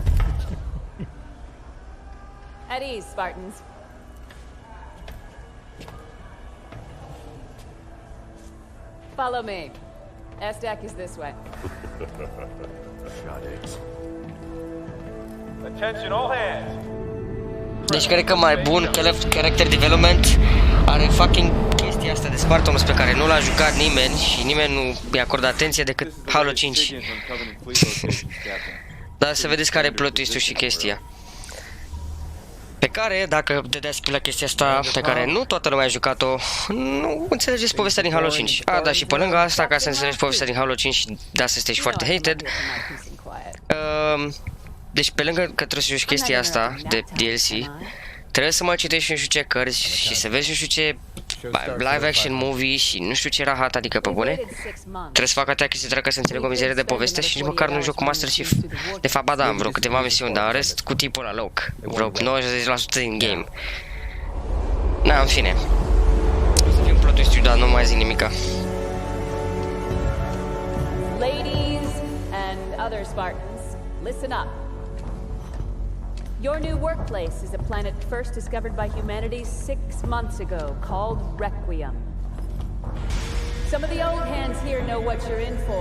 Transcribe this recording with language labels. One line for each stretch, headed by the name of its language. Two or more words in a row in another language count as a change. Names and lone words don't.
English: At ease, Spartans. Follow me. ESTE is this way. Got it. Attention all hands.
Romanian: Deci cred că mai bun
English: character development
Romanian: are fucking chestia asta de Spartan pe care nu l-a jucat nimeni și nimeni nu i-a acordat atenție decât Halo 5. Dar să vedeți care e
English: plot twist-
Romanian: ul și chestia. Pe care, dacă dădeați pe la chestia asta pe care nu toată lumea a jucat-o, nu înțelegeți povestea din Halo 5. A, da, și pe lângă asta, ca să înțelegi povestea din Halo 5 și de asta este și foarte hated, deci pe lângă că trebuie să joci chestia asta de DLC, trebuie să mai citești nu știu ce cărți și să vezi nu știu ce
English: live action movie
Romanian: și nu știu ce rahat, adică pe bune. Trebuie să fac atâtea chestii ca să înțeleg o mizerie de poveste și nici măcar nu joc cu Master Chief. De fapt, ba da, am vreo câteva misiuni, dar în rest cu tipul la loc. Vreo 90% din game. Na, în fine. O să fie un
English: plot twist,
Romanian: dar nu mai zic nimica.
English: Ladies and other Spartans, listen up. Your new workplace is a planet first discovered by humanity 6 months ago, called Requiem. Some of the old hands here know what you're in for.